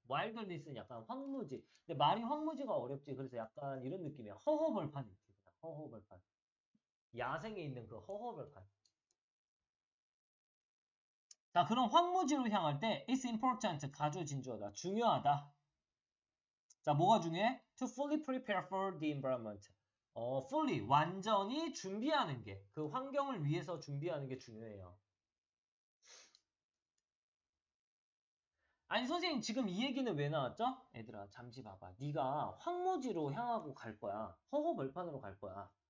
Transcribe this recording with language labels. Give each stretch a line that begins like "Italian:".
Korean: wilderness는 약간 황무지. 근데 말이 황무지가 어렵지. 그래서 약간 이런 느낌이야. 허허벌판 있지. 허허벌판. 야생에 있는 그 허허벌판. 자, 그럼 황무지로 향할 때
English: it's important.
Korean: 가주 진주하다. 중요하다. 자, 뭐가 중요해?
English: To fully prepare for the environment.
Korean: fully, 완전히 준비하는 게, 그 환경을 위해서 준비하는 게 중요해요. 아니 선생님 지금 이 얘기는 왜 나왔죠? 얘들아 잠시 봐봐. 네가 황무지로 향하고 갈 거야. 허허벌판으로 갈 거야.